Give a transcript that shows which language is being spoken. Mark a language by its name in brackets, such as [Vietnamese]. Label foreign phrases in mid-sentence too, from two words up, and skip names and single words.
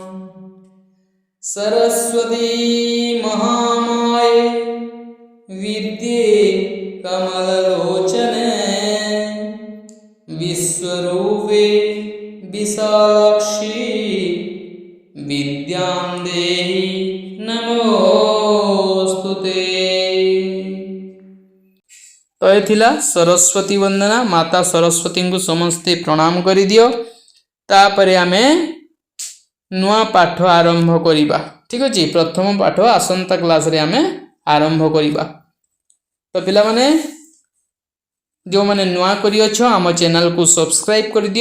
[Sanskrit] सरस्वती महामाये विद्ये कमललोचने, विश्वरूपे विशालाक्षी, विद्यां देहि नमोस्तुते। [Odia] ତ ଏ ଥିଲା ସରସ୍ୱତୀ ବନ୍ଦନା। ମାତା ସରସ୍ୱତୀ କୁ ସମସ୍ତେ ପ୍ରଣାମ କରି ଦିଅ। ତାପରେ ଆମେ ନୂଆ ପାଠ ଆରମ୍ଭ କରିବା। ଠିକ ଅଛି। ପ୍ରଥମ ପାଠ ଆସନ୍ତା କ୍ଲାସ ରେ ଆମେ ଆରମ୍ଭ କରିବା। ତ ପିଲା ମାନେ ଯୋ ମାନେ ନୂଆ କରି ଅଛ ଆମ ଚ୍ୟାନେଲ କୁ ସବସ୍କ୍ରାଇବ କର ଦିଅ।